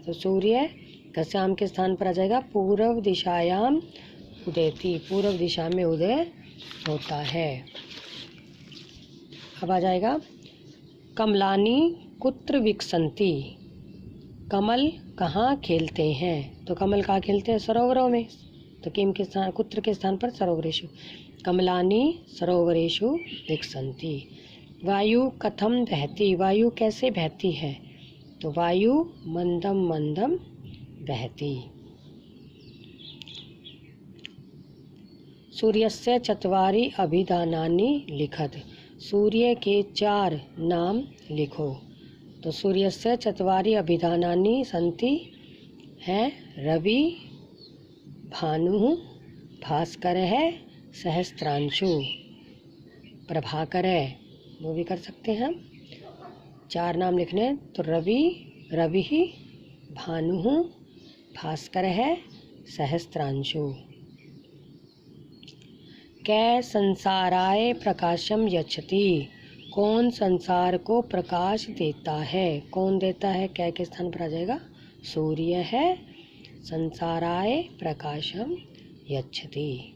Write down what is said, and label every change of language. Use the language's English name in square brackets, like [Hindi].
[Hindi] तो सूर्य कस्याम के स्थान पर आ जाएगा [Sanskrit] पूर्व दिशायाम उदेति, [Hindi] पूर्व दिशा में उदय होता है। अब आ जाएगा [Sanskrit] कमलानी कुत्र विकसन्ति, [Hindi] कमल कहाँ खेलते हैं? तो कमल कहाँ खेलते हैं? सरोवरों में, तो किम के स्थान, कुत्र के स्थान पर सरोवरेषु। [Sanskrit] कमलानी सरोवरेषु विकसन्ति। वायु कथम बहती, [Hindi] वायु कैसे बहती है? तो वायु [Sanskrit] मंदम मंदम बहती। सूर्यस्य चत्वारि अभिधानानि लिखत, [Hindi] सूर्य के 4 नाम लिखो। तो [Sanskrit] सूर्यस्य चत्वारि अभिधानानि सन्ति [Hindi] हैं रवि, भानु, भास्कर है, सहस्त्रांशु, प्रभाकर है, वो भी कर सकते हैं हम। 4 नाम लिखने, तो रवि, [Sanskrit] रविः भानुः भास्करः सहस्त्रांशु। कै संसाराय प्रकाशम यच्छति, [Hindi] कौन संसार को प्रकाश देता है। कौन देता है, कै के स्थान पर आ जाएगा सूर्य है। [Sanskrit] संसाराय प्रकाशम यच्छति।